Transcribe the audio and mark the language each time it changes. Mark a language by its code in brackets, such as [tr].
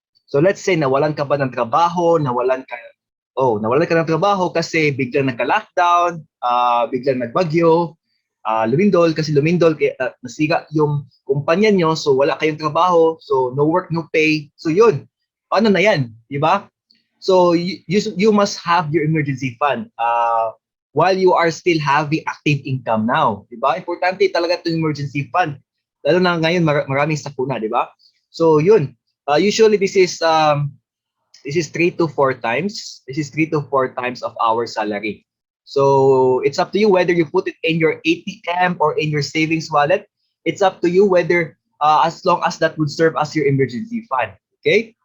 [tl] So let's say nawalan ka ba ng trabaho, nawalan ka ng trabaho kasi biglang nagka-lockdown, biglang nagbagyo, lumindol kasi nasira yung kumpanya nyo, so wala kayong trabaho, [en] so no work, no pay. [tl] So yun, ano na yan, di ba? [en] So you must have your emergency fund while you are still having active income now, di ba? [tl] Importante talaga itong emergency fund. Lalo na ngayon maraming sakuna, di ba? [en] So yun, usually this is 3 to 4 times. This is 3 to 4 times of our salary. So it's up to you whether you put it in your ATM or in your savings wallet. It's up to you whether as long as that would serve as your emergency fund. Okay?